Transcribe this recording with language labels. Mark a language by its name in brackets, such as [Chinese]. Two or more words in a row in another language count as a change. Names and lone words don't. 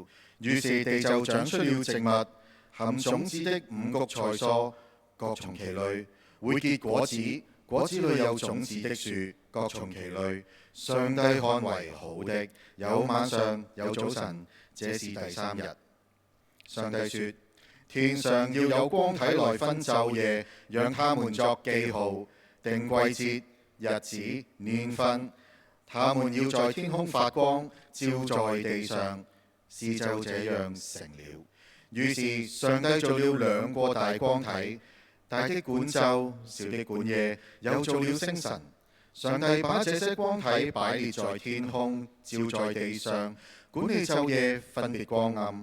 [Chinese] 於是地就長出了植物，含種子的五穀菜蔬，各從其類，會結果子，果子裏有種子的樹，各從其類。上帝看為好的，有晚上，有早晨，這是第3日。上帝說：天上要有光體來分晝夜，讓他們作記號，定季節、日子、年份。他們要在天空發光，照在地上，事就這樣成了。於是上帝造了2個大光體，大的管晝，小的管夜，又造了星辰。上帝把這些光體擺列在天空，照在地上，管理晝夜，分別光暗。